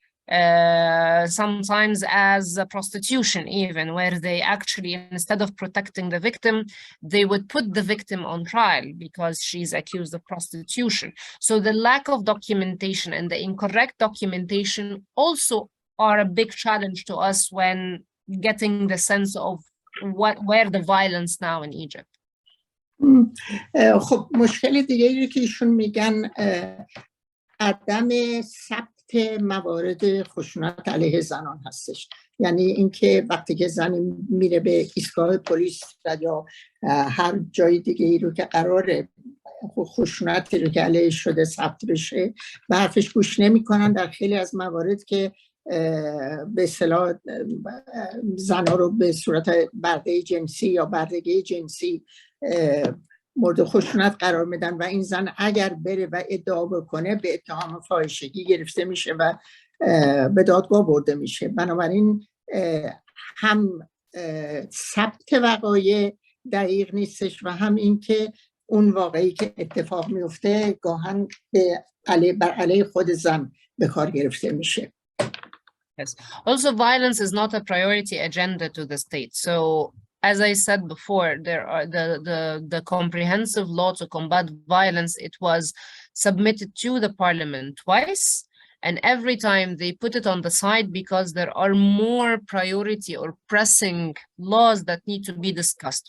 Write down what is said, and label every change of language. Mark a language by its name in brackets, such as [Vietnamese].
[English] Sometimes as prostitution even, where they actually, instead of protecting the victim, they would put the victim on trial because she's accused of prostitution. So the lack of documentation and the incorrect documentation also are a big challenge to us when getting the sense of where the violence now in Egypt. [Persian] خب مشکل دیگری که ایشون میگن عدم ثبت موارد خشونت علیه زنان هستش. یعنی اینکه وقتی که زنی میره به ایستگاه پلیس یا هر جای دیگه ای رو که قراره خشونتی رو که علیه شده ثبت بشه به حرفش گوش نمیکنن. در خیلی از موارد که به اصطلاح زنها رو به صورت برده جنسی یا بردگی جنسی مورد خشونت قرار میدن و این زن اگر بره و ادعا بکنه به اتهام فاحشگی گرفته میشه و به دادگاه برده میشه. بنابراین هم ثبت وقایع دقیق نیستش و هم این که اون واقعی که اتفاق میفته گاهن بر علیه خود زن به کار گرفته میشه. [English] Yes. Also, violence is not a priority agenda to the state. So, as I said before, there are the comprehensive law to combat violence. It was submitted to the parliament twice, and every time they put it on the side because there are more priority or pressing laws that need to be discussed.